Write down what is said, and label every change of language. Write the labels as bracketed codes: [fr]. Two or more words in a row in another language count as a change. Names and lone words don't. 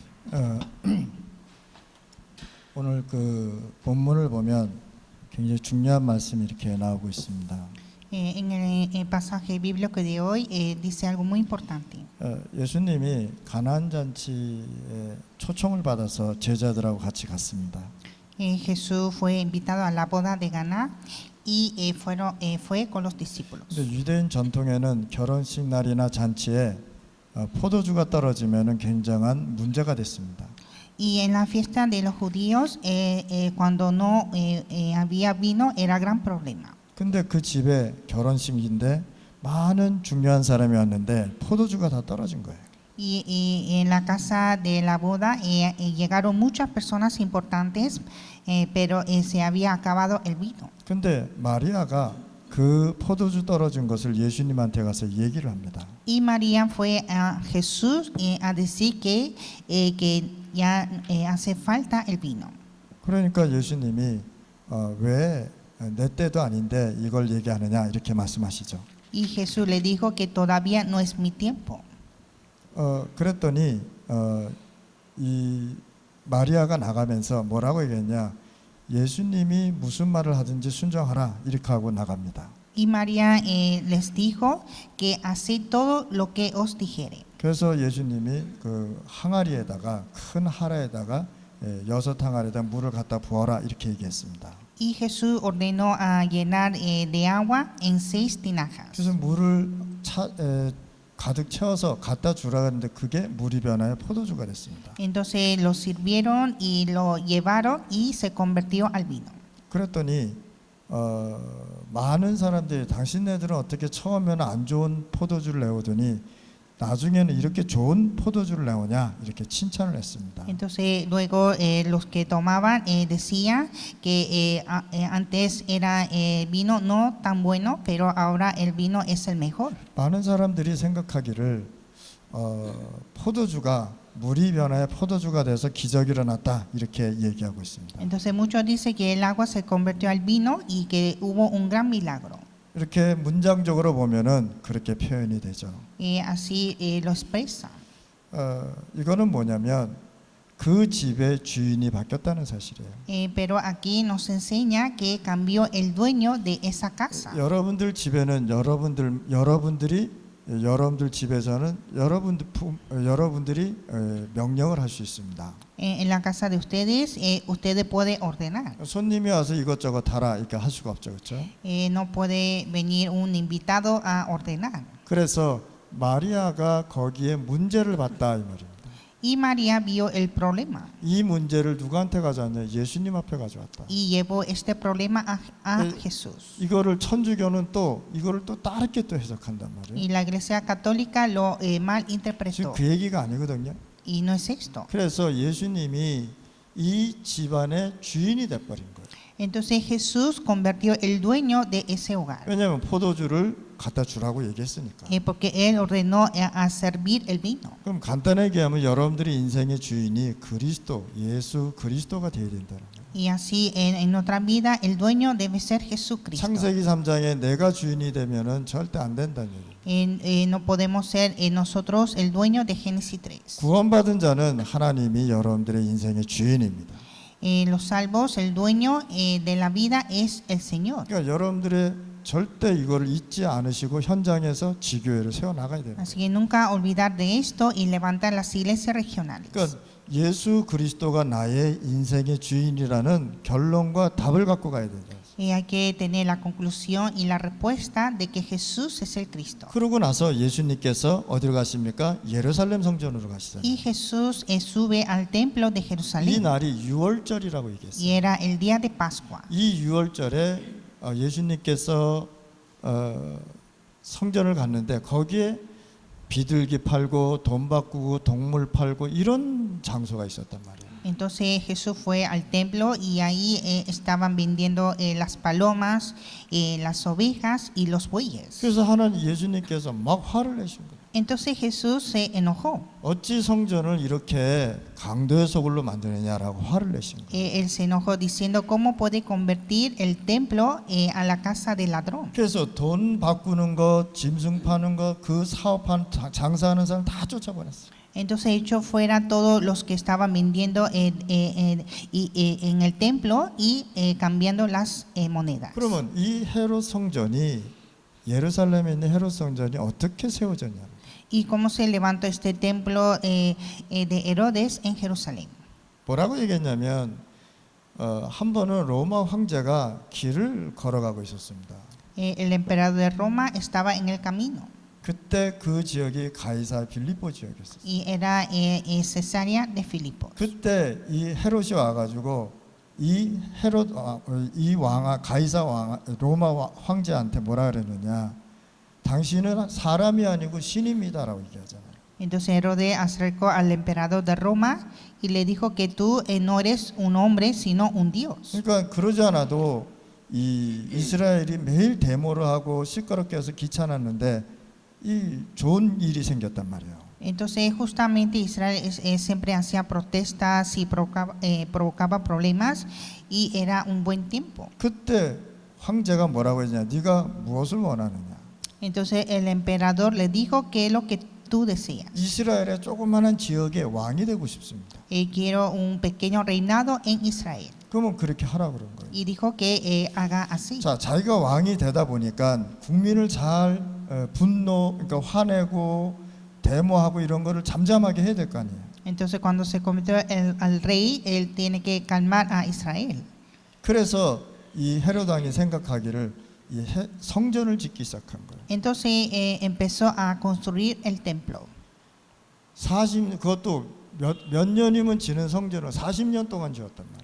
[ko] 어, 오늘 그 본문을 보면 굉장히 중요한 말씀이 이렇게 나오고 있습니다. [es] En el pasaje bíblico de hoy dice algo muy importante. [ko] 예수님이 가나안 잔치에 초청을 받아서 제자들하고 같이 갔습니다. [es] Jesús fue invitado a la boda de Caná y fue con los discípulos. [ko] 근데 유대인 전통에는 결혼식 날이나 잔치에 포도주가 떨어지면은 굉장한 문제가 됐습니다. [es] Y en la fiesta de los judíos, cuando no había vino, era gran problema. [ko] 근데 그 집에 결혼식인데 많은 중요한 사람이 왔는데 포도주가 다 떨어진 거예요. [es] Y en la casa de la boda llegaron muchas personas importantes, pero se había acabado el vino. [ko] 근데 마리아가 그 포도주 떨어진 것을 예수님한테 가서 얘기를 합니다. [es] Y María fue a Jesús a decir que ya hace falta el vino. [ko] 그러니까 예수님이 왜 내 때도 아닌데 이걸 얘기하느냐 이렇게 말씀하시죠. [es] Y Jesús le dijo que todavía no es mi tiempo. [ko] 그랬더니 이 마리아가 나가면서 뭐라고 얘기했냐? 예수님이 무슨 말을 하든지 순종하라 이렇게 하고 나갑니다. [es] Y María les dijo que haced todo lo que os dijere. [ko] 그래서 예수님이 그 항아리에다가 큰 하라에다가 6항아리에다 물을 갖다 부어라 이렇게 얘기했습니다. [es] Y Jesús ordenó a llenar de agua en 6 tinajas. [ko] 그래서 물을 가득 채워서 갖다 주라 했는데 그게 물이 변하여 포도주가 됐습니다. [es] Entonces lo sirvieron y lo llevaron y se convirtió al vino. [ko] 그랬더니 많은 사람들이 당신네들은 어떻게 처음에는 안 좋은 포도주를 내오더니 나중에는 이렇게 좋은 포도주를 내오냐 이렇게 칭찬을 했습니다. [es] Entonces luego los que tomaban decían que antes era vino no tan bueno, pero ahora el vino es el mejor. [ko] 많은 사람들이 생각하기를 포도주가 물이 변하여 포도주가 돼서 기적이 일어났다 이렇게 얘기하고 있습니다. [es] Entonces muchos dicen que el agua se convirtió al vino y que hubo un gran milagro. [ko] 이렇게 문장적으로 보면은 그렇게 표현이 되죠. [es] Así lo expresa. [ko] 이거는 뭐냐면 그 집의 주인이 바뀌었다는 사실이에요. [es] Pero aquí nos enseña que cambió el dueño de esa casa. [ko] 여러분들 집에는 여러분들 집에서는 여러분들이 명령을 할 수 있습니다. [es] En la casa de ustedes, ustedes pueden ordenar. [ko] 손님이 와서 이것저것 하라 이렇게 할 수가 없죠, 그렇죠? [es] No puede venir un invitado a ordenar. [ko] 그래서 마리아가 거기에 문제를 봤다 이 말입니다. [es] Y María vio el problema [ko] 이 문제를 누구한테 가져왔냐? 예수님 앞에 가져왔다. [es] y llevó este problema a Jesús. [ko] 이거를 천주교는 또 이거를 또 다르게 또 해석한단 말이에요. [es] Y la Iglesia Católica lo mal [ko] 지금 [es] interpretó. [ko] 그 얘기가 아니거든요. [es] Y no es esto. [ko] 그래서 예수님이 이 집안의 주인이 돼버린 거예요. [es] Entonces Jesús convirtió el dueño de ese hogar. [ko] 왜냐하면 포도주를 갖다 주라고 얘기했으니까. [es] Porque Él ordenó a servir el vino. [ko] 그럼 간단하게 얘기하면 여러분들의 인생의 주인이 그리스도, 예수 그리스도가 되어야 된다는 거예요. [es] Y así en nuestra vida el dueño debe ser Jesucristo. [ko] 창세기 3장에 내가 주인이 되면은 절대 안 된다는 얘기예요. [es] No podemos ser nosotros el dueño de Génesis 3. [ko] 구원받은 자는 하나님이 여러분들의 인생의 주인입니다. [es] Los salvos, el dueño de la vida es el Señor. [ko] 그러니까 여러분들의 절대 이거를 잊지 않으시고 현장에서 지교회를 세워 나가야 됩니다. [es] Así que nunca olvidar de esto y levantar las iglesias regionales. [ko] 그러니까 예수 그리스도가 나의 인생의 주인이라는 결론과 답을 갖고 가야 된다. [es] Hay que tener la conclusión y la respuesta de que Jesús es el Cristo. [ko] 그러고 나서 예수님께서 어디로 가십니까? 예루살렘 성전으로 가시잖아요. [es] Y Jesús sube al templo de [ko] 이 [es] Jerusalén. [ko] 날이 유월절이라고 얘기했어요. [es] Y era el día de Pascua. [ko] 이 유월절에 예수님께서 성전을 갔는데 거기에 비둘기 팔고 돈 바꾸고 동물 팔고 이런 장소가 있었단 말이에요. [es] Entonces Jesús fue al templo y ahí estaban vendiendo las palomas, las ovejas y los bueyes. [ko] 그래서 하나님 예수님께서 막 화를 내신 거예요. [es] Entonces Jesús se enojó. [ko] 어찌 성전을 이렇게 강도의 소굴로 만드느냐라고 화를 내신 거예요. [es] Él se enojó diciendo cómo puede convertir el templo a la casa del ladrón. [ko] 그래서 돈 바꾸는 거, 짐승 파는 거, 그 사업하는 장사하는 사람 다 쫓아버렸어요. [es] Entonces echó fuera todos los que estaban vendiendo en el templo y cambiando las monedas. [ko] 그러면 이 헤롯 성전이 예루살렘에 있는 헤롯 성전이 어떻게 세워졌냐? [es] ¿Y cómo se levantó este templo de Herodes en Jerusalén? [ko] 뭐라고 얘기했냐면 한 번은 로마 황제가 길을 걸어가고 있었습니다. [es] El emperador de Roma estaba en el camino [ko] 그때 그 지역이 가이사 빌립보 지역이었어요. [es] y era Cesarea de Filipos. [ko] 그때 이 헤롯이 와가지고 이 헤롯 이 왕아 가이사 왕 로마 황제한테 뭐라 그랬느냐? 당신은 사람이 아니고 신입니다라고 얘기하잖아요. [es] Entonces Herodes acercó al emperador de Roma y le dijo que tú no eres un hombre sino un Dios. [ko] 그러니까 그러지 않아도 이 이스라엘이 매일 데모를 하고 시끄럽게 해서 귀찮았는데 이 좋은 일이 생겼단 말이에요. [es] Entonces justamente Israel siempre hacía protestas y provocaba problemas y era un buen tiempo. [ko] 그때 황제가 뭐라고 했냐? 네가 무엇을 원하느냐? [es] Entonces el emperador le dijo qué es lo que tú deseas. [ko] 이스라엘의 조그마한 지역의 왕이 되고 싶습니다. [es] Quiero un pequeño reinado en Israel. [ko] 그러면 그렇게 하라 그런 거예요. [es] Y dijo que haga así. [ko] 자, 자기가 왕이 되다 보니까 국민을 잘 분노, 그러니까 화내고 데모하고 이런 거를 잠잠하게 해야 될 거 아니에요. [es] Entonces cuando se convirtió al rey, él tiene que calmar a Israel. [ko] 그래서 이 헤롯 왕이 생각하기를 이 성전을 짓기 시작한 거예요. [es] Entonces empezó a construir el templo. [ko] 40 그것도 몇 년이면 지는 성전을 40년 동안 지었단 말이에요.